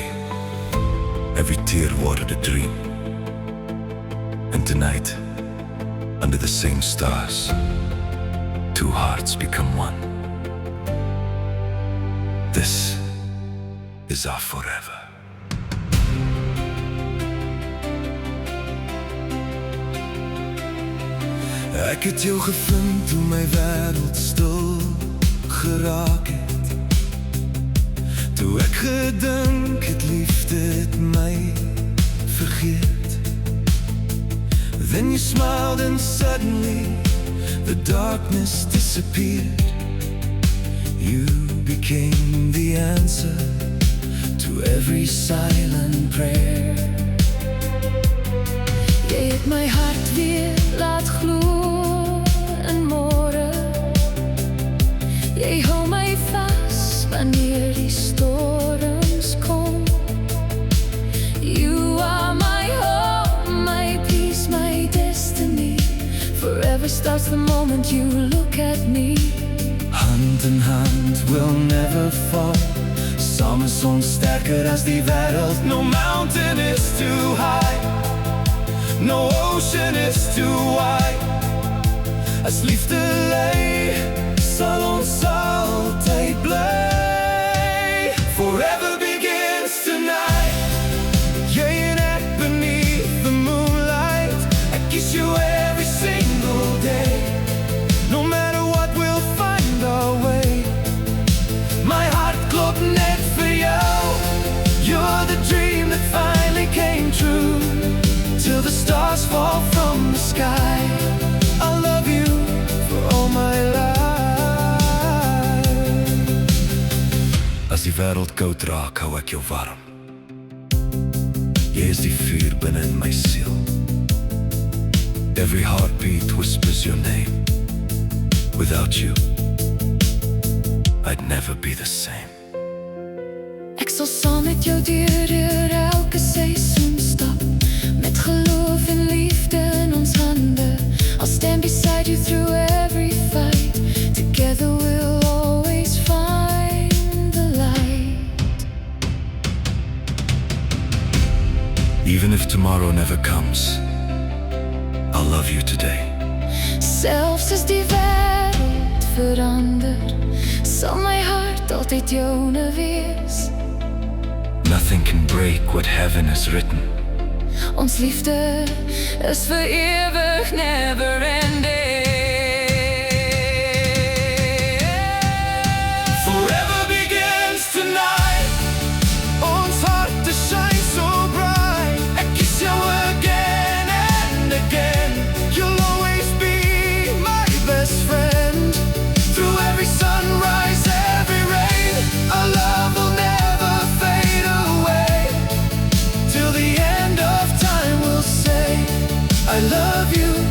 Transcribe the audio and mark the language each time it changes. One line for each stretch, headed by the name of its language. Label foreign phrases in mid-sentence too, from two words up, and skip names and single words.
English: Every tear watered a dream. And tonight, under the same stars, two hearts become one. This is our forever.
Afrikaans: Ek het jou gevind toe my wêreld stil geraak het. Toe ek gedink het liefde het my vergeet.
English: Then you smiled and suddenly the darkness disappeared. You became the answer to every silent prayer.
Afrikaans: Jy het my hart weer laat glo in môre. Jy hou my vas wanneer die storms kom.
English: You are my home, my peace, my destiny. Forever starts the moment you look at me. Hand in hand we'll never fall.
Afrikaans: Samen zo'n sterker as die wêreld.
English: No mountain is too high, no ocean is too wide.
Afrikaans: As liefde lei, sal ons altyd bly.
English: Forever begins tonight.
Afrikaans: Jy en ek
English: beneath the moonlight.
Afrikaans: Ek kies jou
English: every single day. No matter what, we'll find our way.
Afrikaans: My heart klop net vir jou.
English: You're the dream that finally came true. Till the stars fall from the sky, I'll love you for all my life.
Afrikaans: As die wêreld koud raak, hou ek jou warm. Jy is die vuur binne in my siel.
English: Every heartbeat whispers your name. Without you, I'd never be the same.
Afrikaans: Ek sal saam met jou deur elke seisoen stap. Met geloof en liefde in ons hande.
English: I'll stand beside you through every fight. Together we'll always find the light. Even if tomorrow never comes, I'll love you today.
Afrikaans: Selfs as die wêreld verander, sal my hart altyd joune wees.
English: Nothing can break what heaven has written.
Afrikaans: Ons liefde is vir ewig,
English: never ending. Forever begins tonight.
Afrikaans: Ons harte
English: shine so bright.
Afrikaans: Ek kies jou
English: again and again. You'll always be my best friend. Through every sunrise, every rain, our love will never fade away. Till the end of time we'll say, I love you.